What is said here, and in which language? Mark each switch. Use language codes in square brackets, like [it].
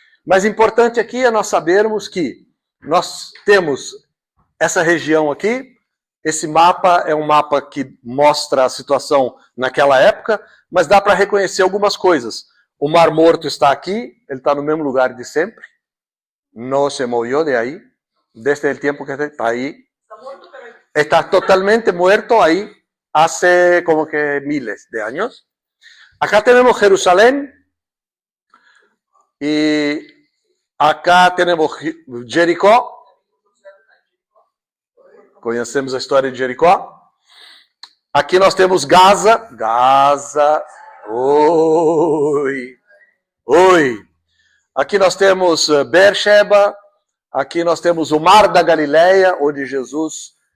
[pt] Mas importante aqui é nós sabermos que nós temos essa região aqui. Esse mapa é um mapa que mostra a situação naquela época, mas dá para reconhecer algumas coisas. O Mar Morto está aqui, ele está no mesmo lugar de sempre, não se moveu de aí, desde o tempo que está aí. [es] Está totalmente muerto ahí hace como que miles de años. Acá tenemos Jerusalén y acá tenemos Jericó. [pt] Conhecemos a história de Jericó. Aqui nós temos Gaza. Gaza. Oi. Oi. Aqui nós temos Beersheba. Aqui nós temos o Mar da Galileia, onde Jesus